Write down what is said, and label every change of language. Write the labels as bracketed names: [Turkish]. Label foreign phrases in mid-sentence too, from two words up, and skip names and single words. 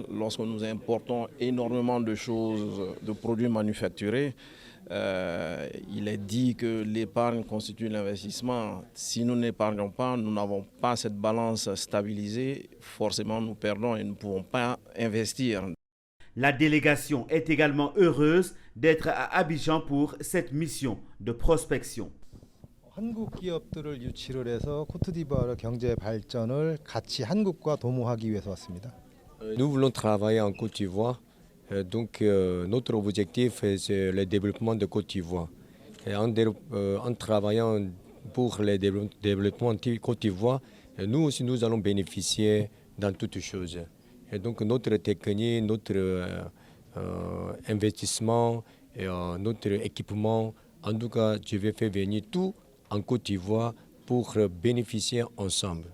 [French] Lorsque nous importons énormément de choses, de produits manufacturés, il est dit que l'épargne constitue l'investissement. Si nous n'épargnons pas, nous n'avons pas cette balance stabilisée, forcément nous perdons et nous ne pouvons pas investir. La délégation est également heureuse d'être à Abidjan pour cette mission de prospection. [Korean] 한국 기업들을 유치를 해서 코트디부아르 경제 발전을 같이 한국과 도모하기 위해서 왔습니다. [French] Nous voulons travailler en Côte d'Ivoire, donc notre objectif c'est le développement de Côte d'Ivoire. En travaillant pour le développement de Côte d'Ivoire, nous aussi nous allons bénéficier dans toutes choses. Et donc notre technique, notre investissement, et, notre équipement, en tout cas je vais faire venir tout en Côte d'Ivoire pour bénéficier ensemble.